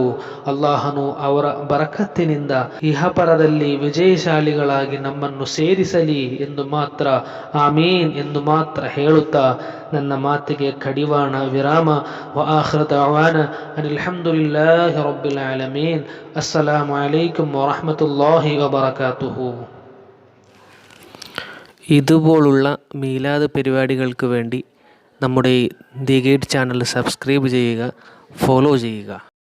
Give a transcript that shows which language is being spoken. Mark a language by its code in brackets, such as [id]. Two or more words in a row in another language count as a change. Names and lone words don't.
[kn] ಅಲ್ಲಾಹನು ಅವರ ಬರಕತ್ತಿನಿಂದ ಇಹಪರದಲ್ಲಿ ವಿಜಯಶಾಲಿಗಳಾಗಿ ನಮ್ಮನ್ನು ಸೇರಿಸಲಿ ಎಂದು ಮಾತ್ರ, ಆಮೀನ್ ಎಂದು ಮಾತ್ರ ಹೇಳುತ್ತಾ ನನ್ನ ಮಾತಿಗೆ ಕಡಿವಾಣ ವಿರಾಮ. [ar] و آخر دعوانا أن الحمد لله رب العالمين. السلام عليكم ورحمة الله وبركاته. [ml] ഇതുപോലുള്ള മീലാദ് പരിപാടികൾക്ക് വേണ്ടി നമ്മുടെ ദി ഗൈഡ് ചാനൽ സബ്സ്ക്രൈബ് ചെയ്യുക, ഫോളോ ചെയ്യുക.